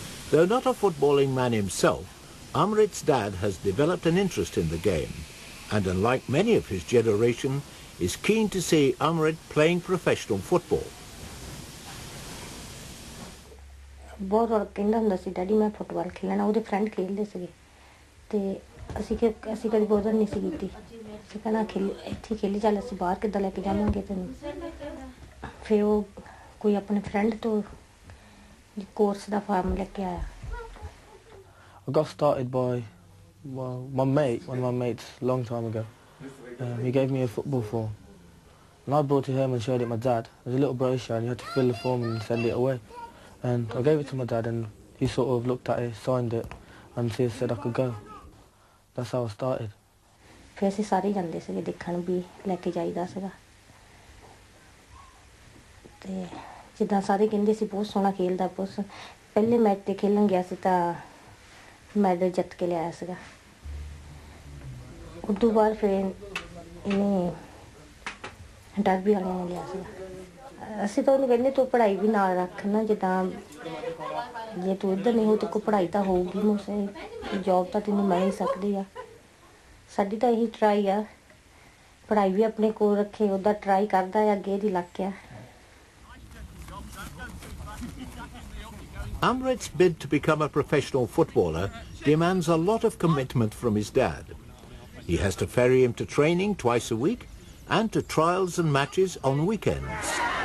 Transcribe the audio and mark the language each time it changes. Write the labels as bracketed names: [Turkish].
[English] Though not a footballing man himself, Amrit's dad has developed an interest in the game, and unlike many of his generation, is keen to see Amrit playing professional football. [Punjabi] ਬਹੁਤ ਵਾਰ ਕਹਿੰਦਾ ਹੁੰਦਾ ਸੀ daddy ਮੈਂ football ਖੇਲਣਾ ਉਹਦੇ friend ਖੇਲਦੇ ਸੀਗੇ ਤੇ ਅਸੀਂ ਕਦੀ ਬੋਦਰ ਨਹੀਂ ਸੀ ਕੀਤੀ ਅਸੀਂ ਕਹਿਣਾ ਇੱਥੇ ਖੇਲੀ ਚੱਲ ਅਸੀਂ ਬਾਹਰ ਕਿੱਦਾਂ ਲੈ ਕੇ ਜਾਵਾਂਗੇ ਤੈਨੂੰ ਫਿਰ ਉਹ ਕੋਈ ਆਪਣੇ ਫਰੈਂਡ ਤੋਂ ਕੋਰਸ ਦਾ ਫਾਰਮ ਲੈ ਕੇ ਆਇਆ [English] I got started by one of my mates, a long time ago. He gave me a football form. And I brought it home and showed it my dad. There's a little brochure and you had to fill the form and send it away. And I gave it to my dad and he sort of looked at it, signed it, and he said I could go. That's how I started. [Punjabi] ਫਿਰ ਅਸੀਂ ਸਾਰੇ ਜਾਂਦੇ ਸੀਗੇ ਦੇਖਣ ਵੀ ਲੈ ਕੇ ਜਾਈਦਾ ਸੀਗਾ ਤੇ ਜਿੱਦਾਂ ਸਾਰੇ ਕਹਿੰਦੇ ਸੀ ਬਹੁਤ ਸੋਹਣਾ ਖੇਲਦਾ ਬਹੁਤ ਪਹਿਲੇ ਮੈਚ ਤੇ ਖੇਲਣ ਗਿਆ ਸੀ ਤਾਂ ਮੈਡਲ ਜਿੱਤ ਕੇ ਲਿਆਇਆ ਸੀਗਾ ਉਦੋਂ ਬਾਅਦ ਫਿਰ ਇਹਨੇ ਡਰਬੀ ਵਾਲਿਆਂ ਨੇ ਲਿਆ ਸੀਗਾ ਅਸੀਂ ਤਾਂ ਉਹਨੂੰ ਕਹਿੰਦੇ ਤੂੰ ਪੜ੍ਹਾਈ ਵੀ ਨਾਲ ਰੱਖ ਨਾ ਜਿੱਦਾਂ ਜੇ ਤੂੰ ਇੱਧਰ ਨਹੀਂ ਹੋ ਤੇ ਕੋਈ ਪੜ੍ਹਾਈ ਤਾਂ ਹੋਊਗੀ ਮੋਸੇ ਜੋਬ ਤਾਂ ਤੈਨੂੰ ਮਿਲ ਹੀ ਸਕਦੀ ਆ ਸਾਡੀ ਤਾਂ ਇਹੀ ਟਰਾਈ ਆ ਪੜ੍ਹਾਈ ਵੀ ਆਪਣੇ ਕੋਲ ਰੱਖੇ ਉਹਦਾ ਟਰਾਈ ਕਰਦਾ ਆ ਅੱਗੇ ਦੀ ਲੱਗ ਗਿਆ [English] Amrit's bid to become a professional footballer demands a lot of commitment from his dad. He has to ferry him to training twice a week and to trials and matches on weekends.